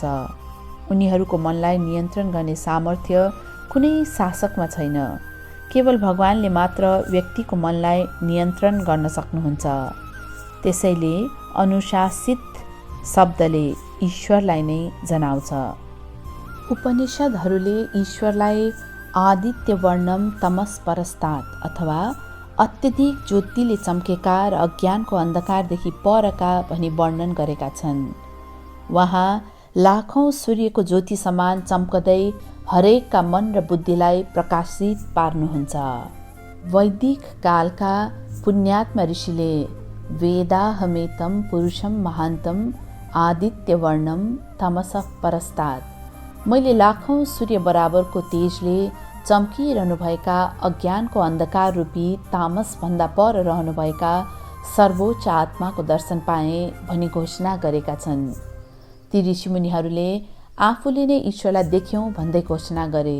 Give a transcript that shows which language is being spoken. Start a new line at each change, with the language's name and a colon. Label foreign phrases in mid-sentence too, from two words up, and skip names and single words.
Nepali: उनीहरूको मनलाई नियन्त्रण गर्ने सामर्थ्य कुनै शासकमा छैन। केवल भगवानले मात्र व्यक्तिको मनलाई नियन्त्रण गर्न सक्नुहुन्छ। त्यसैले अनुशासित शब्दले ईश्वरलाई नै जनाउँछ। उपनिषदहरूले ईश्वरलाई
Sanskrit: आदित्य वर्णम तमस परस्तात्
Nepali: अथवा अत्यधिक ज्योतिले चम्केका र अज्ञानको अन्धकारदेखि परका भनी वर्णन गरेका छन्। उहाँ लाखौं सूर्यको ज्योति समान चम्कदै हरेकका मन र बुद्धिलाई प्रकाशित पार्नुहुन्छ। वैदिक कालका पुण्यात्मा ऋषिले
Sanskrit: वेदाहमेतं पुरुषं महान्तं आदित्य वर्णम तमसः परस्तात्,
Nepali: मैले लाखौं सूर्य बराबरको तेजले चम्किरहनुभएका अज्ञानको अन्धकार रूपी तामसभन्दा पर रहनुभएका सर्वोच्च आत्माको दर्शन पाएँ भनी घोषणा गरेका छन्। ती ऋषिमुनिहरूले आफूले नै ईश्वरलाई देख्यौँ भन्दै घोषणा गरे।